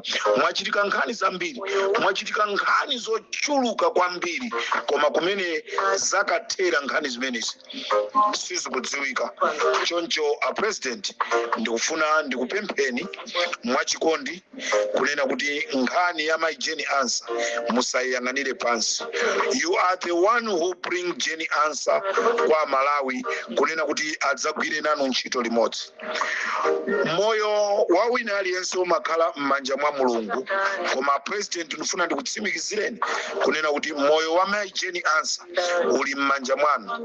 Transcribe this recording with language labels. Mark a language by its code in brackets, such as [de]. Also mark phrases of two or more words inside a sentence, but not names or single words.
[ny] Mwachitika nkhani zambiri, mwachitika nkhani zochuluka kwambiri, koma kumene zakathera nkhani zimenezi sizikudziwika. Choncho a president ndikufuna ndikupempheni mwachikondi kunena kuti nkhani ya Mai Jeni Ansah musayiyang'anire pansi. [en] You are the one who bring Jeni Ansah [ny] kwa Malawi kunena kuti adzagwire nanu ntchito limodzi. Moyo wa wina aliyense umakhala m'manja mwa Mulungu, koma president ndifuna ndikutsimikizireni kunena kuti moyo wa Mai Jeni Ansah uli m'manja mwanu.